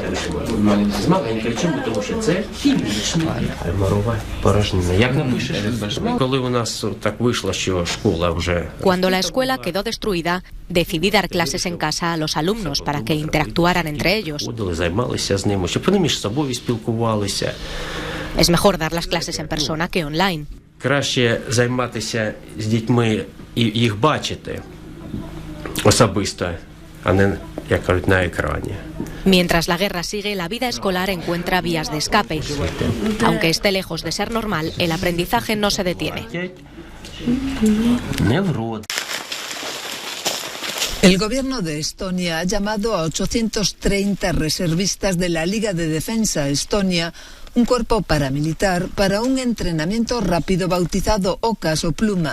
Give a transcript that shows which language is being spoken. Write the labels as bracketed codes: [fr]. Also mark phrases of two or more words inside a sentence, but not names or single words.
[es] Cuando la escuela quedó destruida, decidí dar clases en casa a los alumnos para que interactuaran entre ellos. Es mejor dar las clases en persona que online. [uk] Краще займатися з дітьми і їх бачити особисто, а не, як кажуть, на екрані. [es] Mientras la guerra sigue, la vida escolar encuentra vías de escape. Aunque esté lejos de ser normal, el aprendizaje no se detiene. El gobierno de Estonia ha llamado a 830 reservistas de la Liga de Defensa Estonia, un cuerpo paramilitar, para un entrenamiento rápido bautizado Okas o Pluma.